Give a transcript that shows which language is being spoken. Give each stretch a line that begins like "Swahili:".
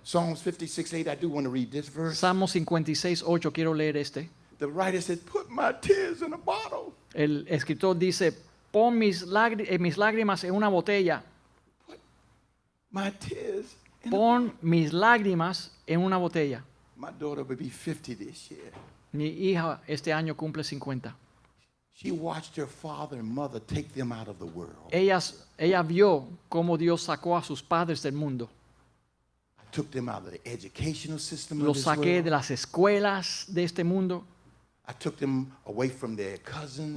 English: Psalms 56:8, I do want to read this verse.
Spanish: Salmo 56:8, quiero leer este.
English: The writer said, put my tears in a bottle.
Spanish: El escritor dice, pon mis lágrimas en una botella,
English: My tears in a
Spanish: pon mis lágrimas en una botella.
English: My daughter will be 50 this year.
Spanish: Mi hija este año cumple 50.
English: She watched her father and mother take them out of the world.
Spanish: Ella vio cómo Dios sacó a sus padres del mundo.
English: I took them out of the educational system of
Spanish: Los
English: this
Spanish: saqué
English: world.
Spanish: de las escuelas de este mundo.
English: I took them away from their cousins.